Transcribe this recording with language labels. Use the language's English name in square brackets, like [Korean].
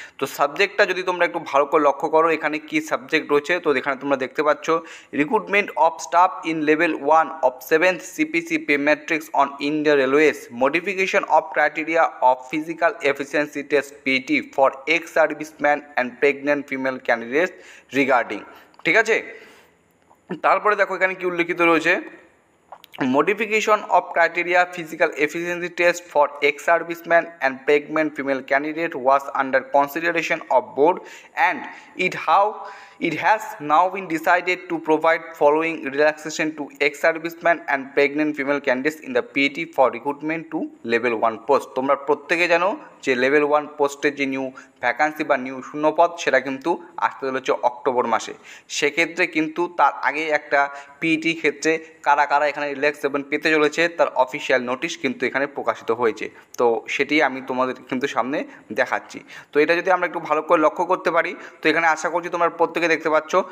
[Bangla] তো সাবজেক্টটা যদি তোমরা একটু ভালো করে লক্ষ্য করো, এখানে কি সাবজেক্ট রয়েছে, তো এখানে তোমরা দেখতে পাচ্ছ [English] Recruitment of staff in level 1 অফ 7th CPC pay matrix on Indian Railways, modification of criteria of physical efficiency test PT for ex-servicemen and pregnant female candidates regarding। [Bangla] ঠিক আছে, তারপরে দেখো এখানে কি উল্লেখিত রয়েছে, [English] modification of criteria physical efficiency test for ex-servicemen and pregnant female candidate was under consideration of board, and it has now been decided to provide following relaxation to ex-servicemen and pregnant female candidates in the PET for recruitment to level 1 post। [Bangla] তোমরা প্রত্যেকে জানো যে level 1 পোস্টের যে new vacancy বা new শূন্যপদ, সেটা কিন্তু আসতে চলেছে অক্টোবর মাসে। সেক্ষেত্রে কিন্তু তার আগে একটা পিইটি ক্ষেত্রে কারা কারা এখানে রিল্যাক্সেবল পেতে চলেছে তার অফিসিয়াল নোটিশ কিন্তু এখানে প্রকাশিত হয়েছে। তো সেটি আমি তোমাদের কিন্তু সামনে দেখাচ্ছি। তো এটা যদি আমরা একটু ভালো করে লক্ষ্য করতে পারি, তো এখানে আশা করছি তোমরা প্রত্যেকে দেখতে পাচ্ছ।